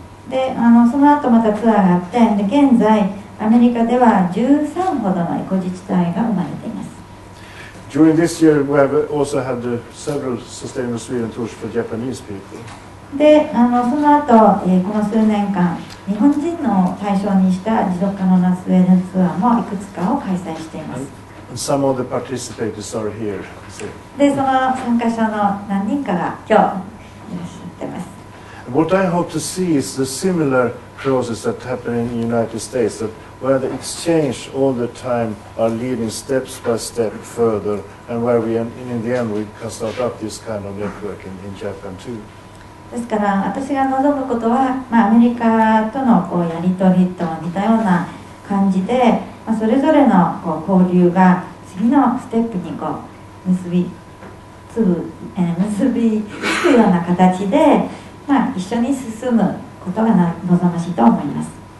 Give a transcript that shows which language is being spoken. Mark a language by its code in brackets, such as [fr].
[ja] で、その後またツアーがあって、で現在アメリカでは13ほどのエコ自治体が生まれています。 [en] During this year, we have also had several sustainable Sweden tours for Japanese people. [ja] で、その後、この数年間、日本人の対象にした持続可能なスウェーデンツアーもいくつかを開催しています。 [en] And some of the participators are here. [ja] で、その参加者の何人かが今日いらっしゃっています。 [en] What I hope to see is the similar process that happened in the United States, that where the exchange all the time are leading steps by step further, and where we, in the end, we can start up this kind of network in Japan too. [ja] ですから私が望むことは、アメリカとのこうやり取りと似たような感じで、それぞれのこう交流が次のステップにこう結びつくような形で、一緒に進むことが望ましいと思います。